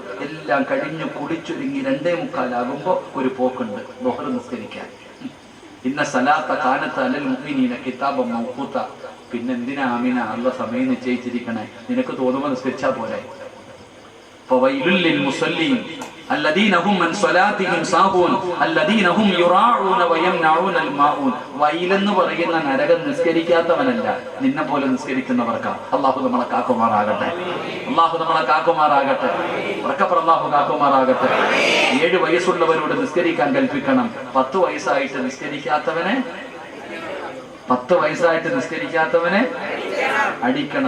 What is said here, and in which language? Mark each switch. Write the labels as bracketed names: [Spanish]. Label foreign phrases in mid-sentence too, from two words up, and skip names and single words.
[Malayalam] എല്ലാം കഴിഞ്ഞു കുളിച്ചൊരുങ്ങി 2:45 ഒരു പോക്കുണ്ട് ബഹർ നിസ്കരിക്കാൻ. [Arabic] إن الصلاة كانت على المؤمنين كتابا موقوتا. [Malayalam] പിന്നെന്തിനാ ആമിന അല്ലാഹ് സമയം നിശ്ചയിച്ചിരിക്കണേ? നിനക്ക് തോന്നുമ്പോൾ നിസ്കരിച്ചാ പോരെ. [Arabic] فويل للمصلين الذين هم من صلاتهم ساهون الذين هم يراعون ويمنعون الماعون. [Malayalam] വൈലെന്ന് പറയുന്ന നരകം നിസ്കരിക്കാത്തവനല്ല, നിന്നെ പോലെ നിസ്കരിക്കുന്നവർക്കാ. അല്ലാഹു നമ്മളെ കാക്കുമാറാകട്ടെ. അല്ലാഹു നമ്മളെ കാക്കുമാറാകട്ടെ. അല്ലാഹു കാക്കുമാറാകട്ടെ. 7 വയസ്സുള്ളവരോട് നിസ്കരിക്കാൻ കൽപ്പിക്കണം. 10 വയസ്സായിട്ട് നിസ്കരിക്കാത്തവനെ 10 വയസ്സായിട്ട് നിസ്കരിക്കാത്തവനെ അടിക്കണം.